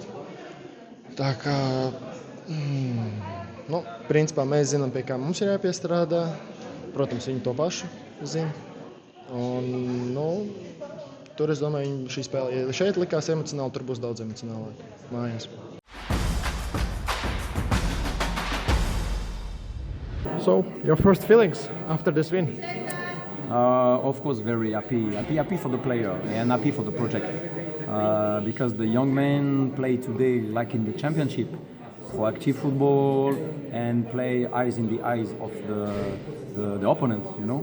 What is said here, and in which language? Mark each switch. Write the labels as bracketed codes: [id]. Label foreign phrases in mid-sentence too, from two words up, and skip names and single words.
[lv] Tā kā, principā mēs zinām, pie kā mums ir jāpiestrādā. Protams, viņi to pašu zina. Un, tur, es domāju, šī spēle, ja šeit likās emocionāli, tur būs daudz emocionālāk mājās. [en] So, your first feelings after this win? Of course, very happy for the player and happy for the project because the young men play today like in the championship, proactive football and play eyes in the eyes of the opponent, you know.